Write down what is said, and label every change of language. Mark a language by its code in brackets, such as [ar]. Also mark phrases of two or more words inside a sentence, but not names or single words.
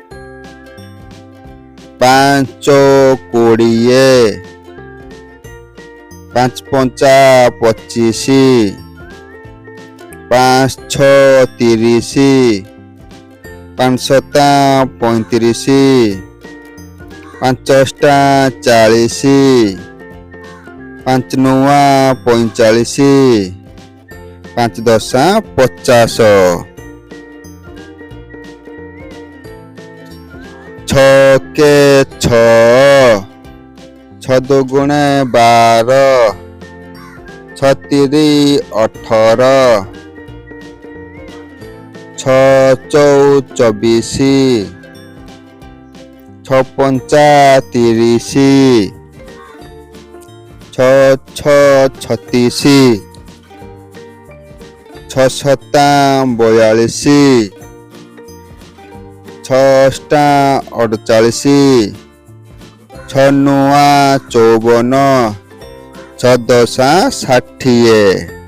[or] ପାଞ୍ଚ ଚଉ 20, ପାଞ୍ଚ ପଞ୍ଚା 25, ପାଞ୍ଚ ଛ 30, ପାଞ୍ଚ ସତା 35, ପାଞ୍ଚ ଅଷ୍ଟା 40, ପାଞ୍ଚ ନଅ 45, ପାଞ୍ଚ ଦଶା 50, ଛ କେ ଛ, ଛ ଦୁଗୁଣେ 12, ଛ ତିରି 18, ଛ ଚଉ 24, ଛ ପଞ୍ଚା 30, ଛ ଛ 36, ଛ ସତା 42, ଛ ଅଷ୍ଟା 48, ଛ ନଅ 54, ଛ ଦଶା 60,